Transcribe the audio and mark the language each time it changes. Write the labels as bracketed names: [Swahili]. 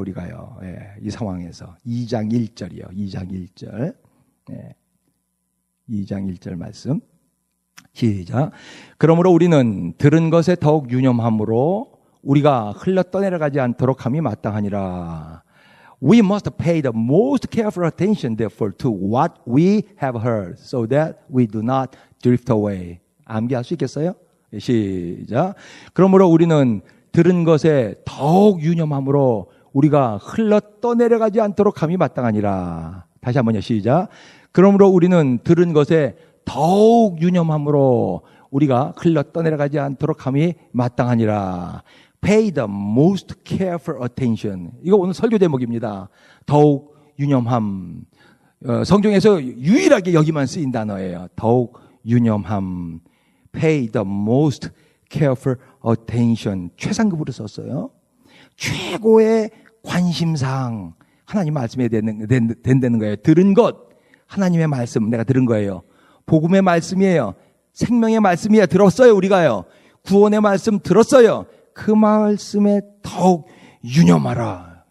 [Korean] 우리가요. 이 상황에서 2장 1절이요. 2장 1절. 2장 1절 말씀. 시작. 그러므로 우리는 들은 것에 더욱 유념함으로 우리가 흘러 떠내려가지 않도록 함이 마땅하니라. [English] We must pay the most careful attention therefore to what we have heard so that we do not drift away. [Korean] 암기할 수 있겠어요? 시작. 그러므로 우리는 들은 것에 더욱 유념함으로 우리가 흘러 떠내려가지 않도록 함이 마땅하니라. 다시 한번요. 시작. 그러므로 우리는 들은 것에 더욱 유념함으로 우리가 흘러 떠내려가지 않도록 함이 마땅하니라. [English] Pay the most careful attention. [Korean] 이거 오늘 설교 제목입니다. 더욱 유념함. 성경에서 유일하게 여기만 쓰인 단어예요. 더욱 유념함. [English] Pay the most careful attention. [Korean] 최상급으로 썼어요. 최고의 관심사항. 하나님 말씀에 된다는 거예요. 들은 것. 하나님의 말씀 내가 들은 거예요. 복음의 말씀이에요. 생명의 말씀이에요. 들었어요. 우리가요. 구원의 말씀 들었어요. 그 말씀에 더욱 유념하라.